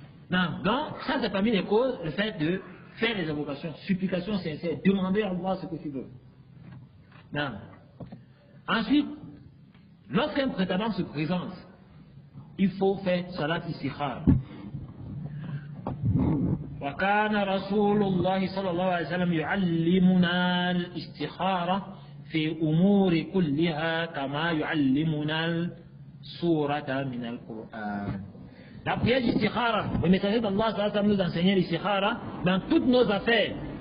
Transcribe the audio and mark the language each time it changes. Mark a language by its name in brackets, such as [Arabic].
[French] Non, donc, ça c'est parmi les causes, le fait de faire les invocations, supplications sincères, demander à Allah ce que tu veux. Non. Ensuite, lorsqu'un prétendant se présente, il faut faire salat istikhara. [Arabic] وكان رسول الله صلى الله عليه وسلم يعلمنا الاستخارة في أمور كلها كما يعلمنا السورة من القرآن. [French] La prière d'istikhara, le messager d'Allah nous enseignait l'istikhara dans toutes nos affaires.